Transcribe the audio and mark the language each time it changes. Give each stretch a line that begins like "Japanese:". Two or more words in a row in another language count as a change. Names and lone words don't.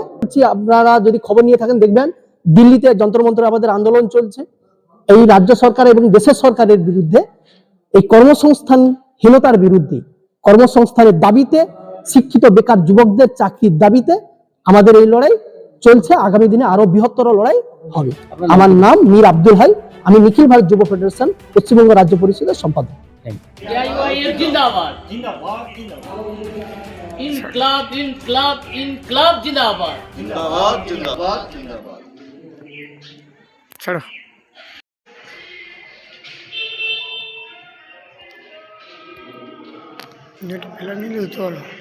Bangla: আপনারা যদি খবর নিয়ে থাকেন দেখবেন দিল্লিতে যন্ত্র মন্ত্রে আমাদের আন্দোলন চলছে এই রাজ্য সরকার এবং দেশের সরকারের বিরুদ্ধে, এই কর্মসংস্থানহীনতার বিরুদ্ধে, কর্মসংস্থানের দাবিতে, শিক্ষিত বেকার যুবকদের চাকরির দাবিতে আমাদের এই লড়াই চলছে। আগামী দিনে আরো বৃহত্তর লড়াই হবে। আমার নাম মীর আব্দুল হাই, আমি নিখিল ভারত যুব ফেডারেশন পশ্চিমবঙ্গ রাজ্য পরিষদের সম্পাদক।
Hindi: जिंदाबाद जिंदाबाद इनकलाब इनकलाब इनकलाब जिंदाबाद जिंदाबाद जिंदाबाद जिंदाबाद। चलो नेट फैला नहीं ले चलो।